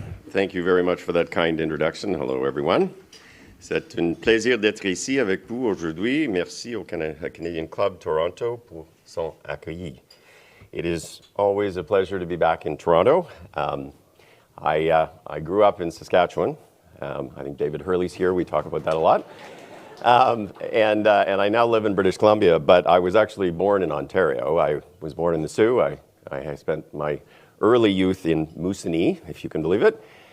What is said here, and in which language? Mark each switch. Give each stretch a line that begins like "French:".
English: Thank you very much for that kind introduction. Hello, everyone.
French: C'est un plaisir d'être ici avec vous aujourd'hui. Merci au Canadian Club Toronto pour son accueil.
English: It is always a pleasure to be back in Toronto. I grew up in Saskatchewan. I think David Hurley's here. We talk about that a lot. And I now live in British Columbia, but I was actually born in Ontario. I was born in the Sioux. I spent my early youth in Moosonee, if you can believe it.